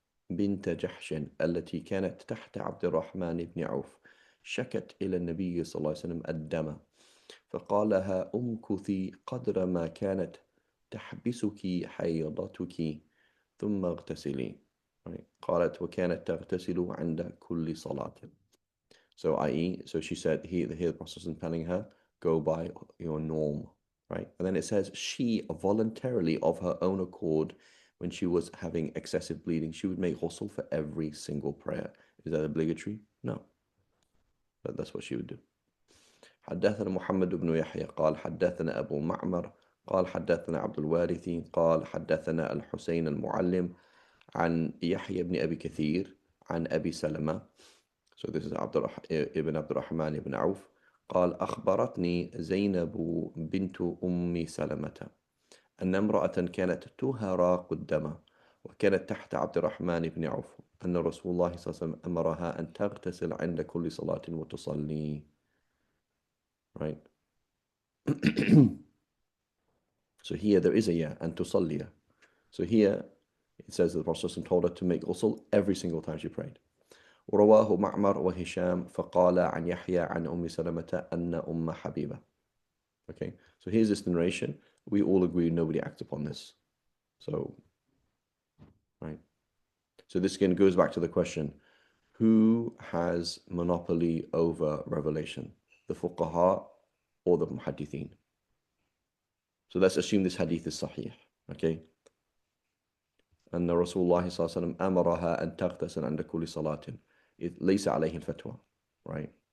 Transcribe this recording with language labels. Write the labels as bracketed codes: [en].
[ar] بنت جحش التي كانت تحت عبد الرحمن بن عوف شكت إلى النبي صلى الله عليه وسلم الدم فقال لها امكثي قدر ما كانت تحبسك حيضتك ثم اغتسلي. [en] Right. [ar] قالت وكانت تغتسل عند كل صلاة. [en] So i.e., so she said, here the Prophet is telling her, go by your norm, right? And then it says, she voluntarily, of her own accord, when she was having excessive bleeding, she would make ghusl for every single prayer. Is that obligatory? No. But that's what she would do. [ar] حدثنا محمد بن يحيى قال حدثنا أبو معمر قال حدثنا عبد الوارث قال حدثنا الحسين المعلم عن يحيى بن أبي كثير عن أبي سلمة. [en] So this is [ar] ibn عبد الرحمن ibn عوف قال أخبرتني زينب بنت أم سلمة أن امرأة كانت تهراق الدم وكانت تحت عبد الرحمن بن عوف أن رسول الله صلى الله عليه وسلم أمرها أن تغتسل عند كل صلاة وتصلي. [en] Right. So here there is a and tusalliya. So here it says that the Prophet told her to make ghusl every single time she prayed. [ar] ورواه معمر وهشام فقال عن يحيى عن أم سلمة أن أم حبيبة. [en] Okay, so here's this narration. We all agree nobody acts upon this. So, right. So this again goes back to the question, who has monopoly over revelation? The fuqaha or the muhaddithin? So let's assume this hadith is sahih. Okay. [ar] أن رسول الله صلى الله عليه وسلم أمرها أن تغتسل عند كل صلاة ليس عليه الفتوى, right?